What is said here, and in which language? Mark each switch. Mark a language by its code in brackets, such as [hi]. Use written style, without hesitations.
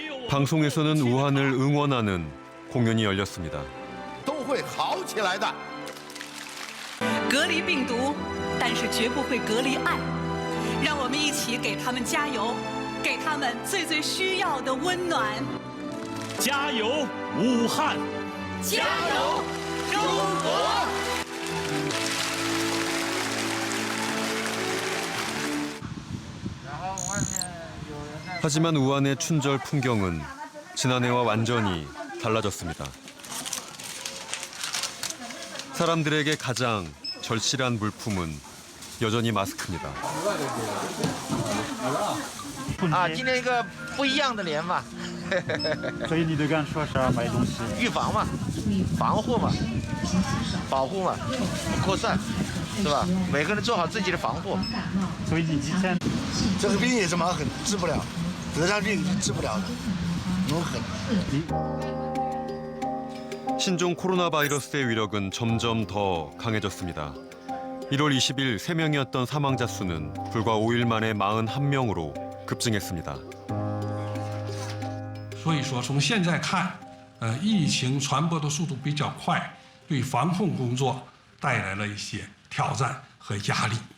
[ko] 방송에서는 우한을 응원하는 공연이 열렸습니다. [zh] 都会好起来的。隔离病毒，但是绝不会隔离爱。让我们一起给他们加油，给他们最需要的温暖。加油，武汉！加油，中国！ [ko] 하지만 우한의 춘절 풍경은 지난해와 완전히 달라졌습니다. 사람들에게 가장 절실한 물품은 여전히 마스크입니다. [zh] 今天一个不一样的年嘛。所以你都敢说啥买东西？预防嘛，防护嘛，保护嘛，不扩散，是吧？每个人做好自己的防护。所以你之前这个病也是蛮狠，治不了，得上病治不了的， [ko] 너무 [zh] 狠。 [ko] 신종 코로나 바이러스의 위력은 점점 더 강해졌습니다. 1월 20일 3명이었던 사망자 수는 불과 5일 만에 41명으로 급증했습니다. [zh] 所以说，从现在看，疫情传播的速度比较快，对防控工作带来了一些挑战和压力。